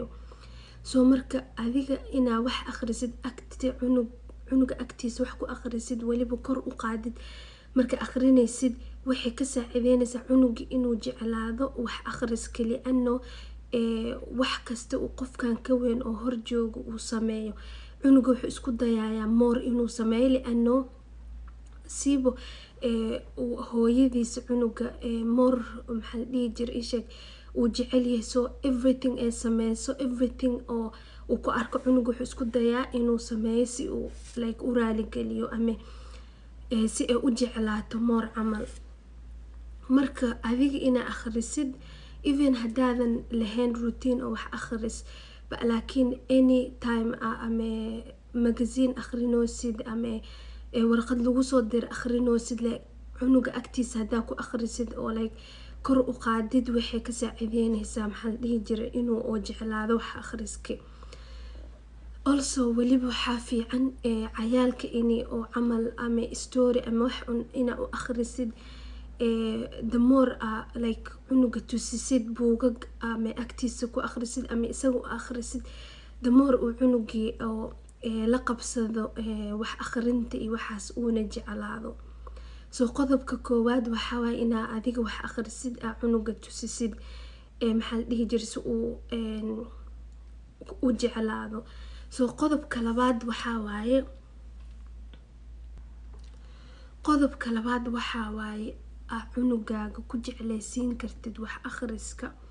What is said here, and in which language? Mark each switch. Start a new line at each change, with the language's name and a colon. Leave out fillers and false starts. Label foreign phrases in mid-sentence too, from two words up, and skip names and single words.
Somali: so marka adiga inaa wax akhrisid cunuga agtiisa wax ku akhrisid waliba kor u qaadid marka akhrinaysid waxay ka saacideynaysaa cunuga inuu jeclaado wax akhriska li'anno wax kasta uu qofkan ka weyn oo hor joogo uu sameeyo cunuga wuxuu isku dayayaa more inuu sameeyo li'anno siibo hooyadiisa cunuga more maxaa la dhihi jiray isheeg uu jecel yahay. so everything ay sameyso everything oo uu ku arko cunuga wuxuu isku dayaa inuu sameeyo si uu like u raaligeliyo ama si ay u jeclaato more camal. marka adiga inaa akhrisid even haddaadan lahayn routine oo wax akhris laakiin
English: any time
Somali: ama magazine akhrinoosid ama warqad lagu soo diro akhrinoosid cunuga agtiisa haddaa ku akhrisid oo like kor u qaadid waxay ka saacideynaysaa maxaa la dhihi jiray inuu oo jeclaado wax akhriska. also waliba waxaa fiican cayaalka inay oo camal ama story ama wax inaa u akhrisid
English: the more like
Somali: cunuga tusisid buugag ama agtiisa ku akhrisid ama isaga u akhrisid
English: the more
Somali: uu cunugii oo la qabsado wax akhrinta iyo waxaas uuna jeclaado. soo qodobka koowaad waxaa waaye inaa adiga wax akhrisid aa cunuga tusisid maxaa la dhihi jiray si uu u jeclaado. soo qodobka labaad waxaa waaye aa cunugaaga ku jeclaysiin kartid wax akhriska.